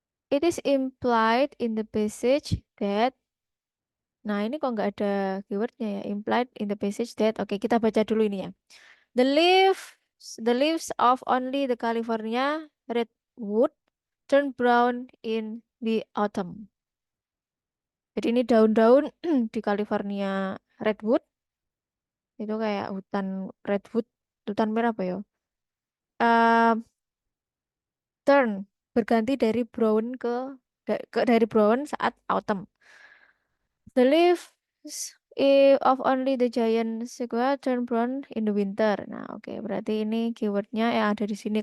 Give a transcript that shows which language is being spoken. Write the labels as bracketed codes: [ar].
[en] It is implied in the passage that. [id] Nah, ini kok nggak ada keywordnya ya. [en] Implied in the passage that. [id] Oke, kita baca dulu ini ya. [en] The leaves, the leaves of only the California redwood turn brown in the autumn. [id] Jadi ini daun-daun di California redwood itu kayak hutan redwood, hutan merah apa ya? Eh, turn berganti dari brown dari brown saat autumn. [en] The leaves of only the giant sequoia turn brown in the winter. [id] Nah, oke, berarti ini keywordnya yang ada di sini.